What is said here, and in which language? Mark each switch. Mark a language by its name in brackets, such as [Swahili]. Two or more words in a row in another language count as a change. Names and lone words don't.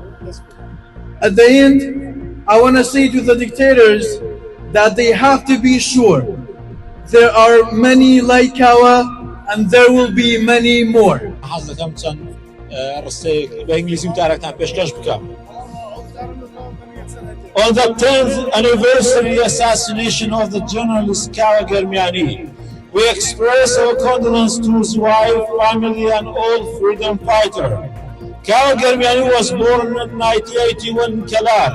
[English] At the end, I want to say to the dictators that they have to be sure there are many like Kawa and there will be many more. [Central Kurdish] حەزەکەم چەند ڕستەیەک بە ئینگلیزی وتارەکان پێشکەش بکەم. [English] On the 10th anniversary assassination of the journalist Kawa Germiani, we express our condolence to his wife, family, and all freedom fighter. Kawa Germiani was born in 1981 in Kelar.